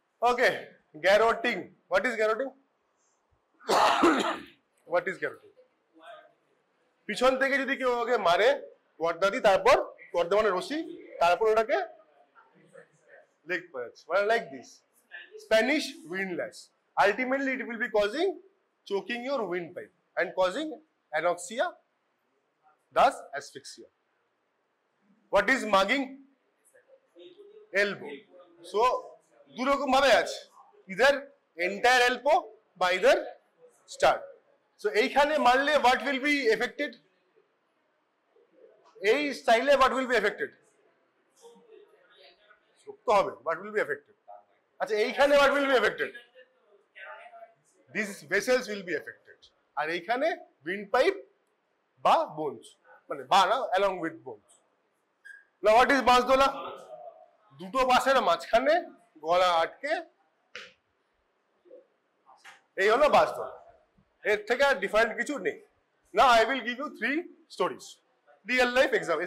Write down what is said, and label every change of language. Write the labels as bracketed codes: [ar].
[en] Okay, garroting. What is garroting? What is garroting? [bn] পিছন থেকে যদি কেউ ওকে মারে পর্দা দি, তারপর পর্দা মানে রশি, তারপর ওটাকে লেগ পাচ্ছে, মানে like this, Spanish উইন্ডল্যাশ। [en] ultimately it will be causing choking your windpipe and causing anoxia, thus asphyxia. What is mugging? Elbow. So [bn] দু রকম ভাবে আছে, [en] either entire elbow বা either start. So [bn] এইখানে মারলে [en] what will be affected? [bn] এই স্টাইলে [en] what will be affected? [bn] শক্ত হবে, [en] what will be affected? [bn] আচ্ছা এইখানে [en] what will be affected? These vessels will be affected. [bn] আর এইখানে windpipe বা bones, মানে বা না, [en] along with bones. Now what is বাঁশদোলা? [bn] দুটো বাঁশের মাঝখানে গলা আটকে, এই হলো বাঁশদোলা। এর থেকে আর ডিফারেন্ট কিছু নেই। Now I will give you 3 stories, real life example.